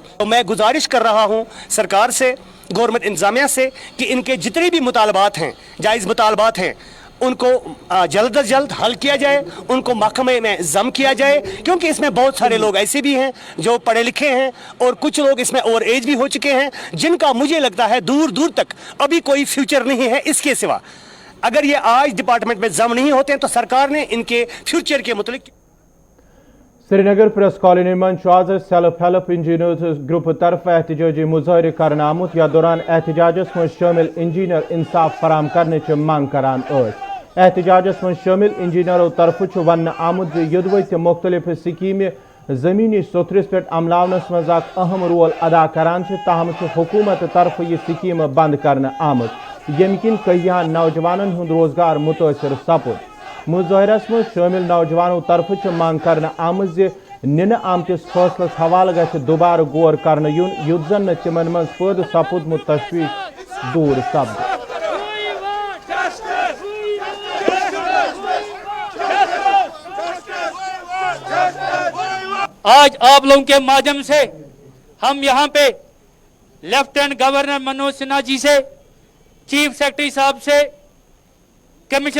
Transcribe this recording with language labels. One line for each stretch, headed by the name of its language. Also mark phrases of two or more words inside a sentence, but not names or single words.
Hindi: तो मैं गुजारिश कर रहा हूं सरकार से, गवर्नमेंट इंतजामिया से कि इनके जितने भी मुतालबात हैं, जायज़ मुतालबात हैं, उनको जल्द अज जल्द हल किया जाए, उनको महकमे में जम किया जाए, क्योंकि इसमें बहुत सारे लोग ऐसे भी हैं जो पढ़े लिखे हैं और कुछ लोग इसमें
English: over age
Hindi: भी हो चुके हैं, जिनका मुझे लगता है दूर दूर तक अभी कोई फ्यूचर नहीं है इसके सिवा। अगर ये आज डिपार्टमेंट में जम नहीं होते हैं तो सरकार ने इनके फ्यूचर के मुतालिक
Kashmiri: श्रीनगर प्रेस कॉलोनी मज आज सेल्फ हेल्प इंजीनियर्स ग्रुप तरफ एहतजाजी मुजाहरे करने आमुत या दौरान एहतजाजस मज शामिल इंजीनियर इंसाफ फराम करने मांग करान। एहतजाजस मज शामिल इंजीनियरों तरफ वन आमुत युद्ध मुख्तलिफ स्कीम जमीनी सोथरिस पे अमलावनस मज अहम रोल अदा करान, ताहम हुकूमत तरफ यह स्कीम बंद करने आमुत यम किन कहियान नौजवानन हुंद रोजगार मुतासर सपुद। मुजाहरस मज शामिल नौजवानों तरफ मांग करने आमज निन आमतिस फैसलस हवाले गछ दोबारा गौर करने युन युद्ध जन तिमन मज पद सपुदमुत तशवीश दूर सपद।
Hindi: आज आप लोगों के माध्यम से हम यहाँ पे
English: Lieutenant Governor
Hindi: मनोज सिन्हा जी से,
English: Chief Secretary
Hindi: साहब से, कमिश्नर